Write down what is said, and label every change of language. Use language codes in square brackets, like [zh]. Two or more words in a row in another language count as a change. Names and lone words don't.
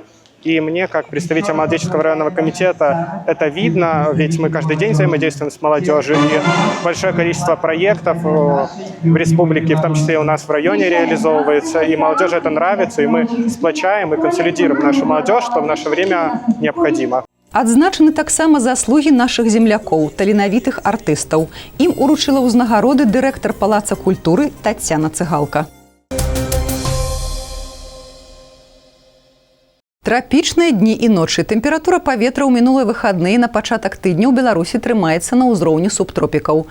[ru] И мне, как представитель Молодеченского районного комитета, это видно, ведь мы каждый день взаимодействуем с молодежью. И большое количество проектов в республике, в том числе и у нас в районе, реализовывается. И молодежи это нравится, и мы сплочаем и консолидируем нашу молодежь, что в наше время необходимо. [be] Адзначаны таксама заслугі нашых землякоў, таленавітых артыстаў. Ім уручыла ўзнагароды дырэктар Палаца культуры Таццяна Цыгалка. Трапічныя дні і ночы. Тэмпература паветра ў мінулыя выхадныя на пачатак тыдня ў Беларусі трымаецца на ўзроўні субтропікаў.